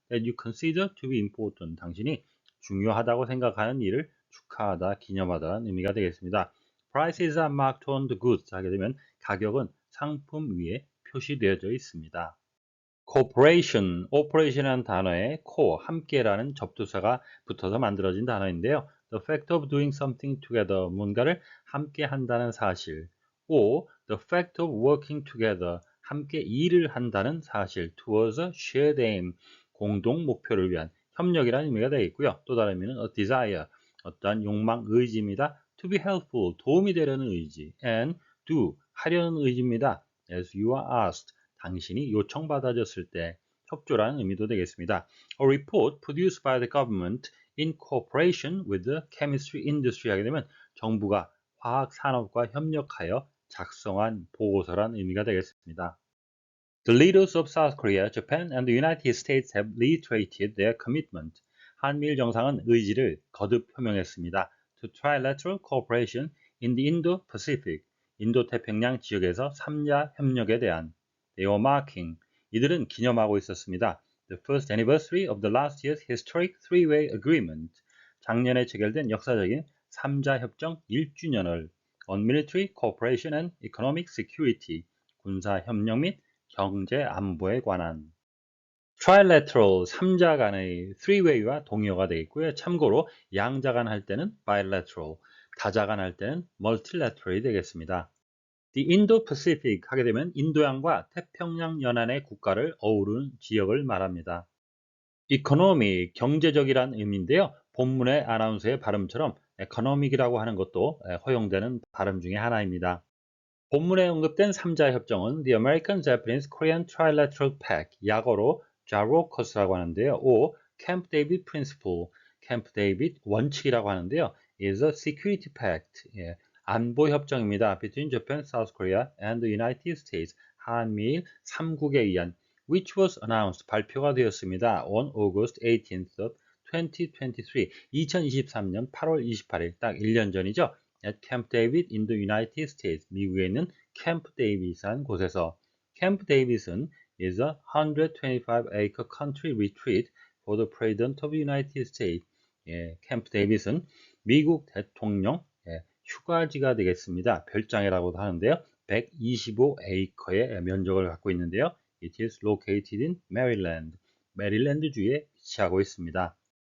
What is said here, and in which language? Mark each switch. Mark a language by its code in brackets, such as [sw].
[en] That you consider to be important, [ko] 당신이 중요하다고 생각하는 일을 축하하다, 기념하다라는 의미가 되겠습니다. [en] Prices are marked on the goods [ko] 하게 되면 가격은 상품 위에 표시되어져 있습니다. Cooperation, operation이라는 단어에 co, 함께라는 접두사가 붙어서 만들어진 단어인데요. [en] the fact of doing something together, [ko] 뭔가를 함께 한다는 사실, [en] or the fact of working together, [ko] 함께 일을 한다는 사실, [en] towards a shared aim, [ko] 공동 목표를 위한 협력이라는 의미가 되겠고요. 또 다른 의미는 [en] a desire, [ko] 어떠한 욕망, 의지입니다. [en] to be helpful, [ko] 도움이 되려는 의지, [en] and do, [ko] 하려는 의지입니다. [en] as you are asked, [ko] 당신이 요청받아졌을 때 협조라는 의미도 되겠습니다. [en] A report produced by the government in cooperation with the chemistry industry [ko] 하게 되면 정부가 화학 산업과 협력하여 작성한 보고서란 의미가 되겠습니다. [en] The leaders of South Korea, Japan, and the United States have reiterated their commitment. [ko] 한미일 정상은 의지를 거듭 표명했습니다. [en] To trilateral cooperation in the Indo-Pacific, [ko] 인도태평양 지역에서 3자 협력에 대한 [en] They were marking, [ko] 이들은 기념하고 있었습니다. [en] The first anniversary of the last year's historic three-way agreement, [ko] 작년에 체결된 역사적인 3자 협정 1주년을 [en] on military cooperation and economic security, [ko] 군사 협력 및 경제 안보에 관한 [en] trilateral, [ko] 3자 간의 [en] three-way와 [ko] 동의어가 되어 있고요. 참고로 양자 간 할 때는 bilateral, 다자 간 할 때는 multilateral이 되겠습니다. The Indo-Pacific 하게 되면 인도양과 태평양 연안의 국가를 어우르는 지역을 말합니다. economic, 경제적이란 의미인데요. 본문의 아나운서의 발음처럼 economic이라고 하는 것도 허용되는 발음 중에 하나입니다. 본문에 언급된 3자 협정은 The American, Japanese, Korean Trilateral Pact, 약어로 JAROCUS라고 하는데요. or Camp David Principle, 캠프 데이빗 원칙이라고 하는데요. [en] is a security pact, [ko] 안보 협정입니다. [en] between Japan, South Korea, and the United States, [ko] 한미일 3국에 의한 [en] which was announced, [ko] 발표가 되었습니다. [en] on August 18th of 2023, [ko] 2023년 8월 28일, 딱 1년 전이죠. [en] at Camp David in the United States, [ko] 미국에 있는 캠프 데이빗이라는 곳에서. [en] 캠프 데이빗은 is a 125-acre country retreat for the President of the United States. [ko] 캠프 데이빗은 미국 대통령 휴가지가 되겠습니다. 별장이라고도 하는데요. 125에이커의 면적을 갖고 있는데요. [en] It is located in Maryland. [ko] 메릴랜드주에 위치하고 있습니다.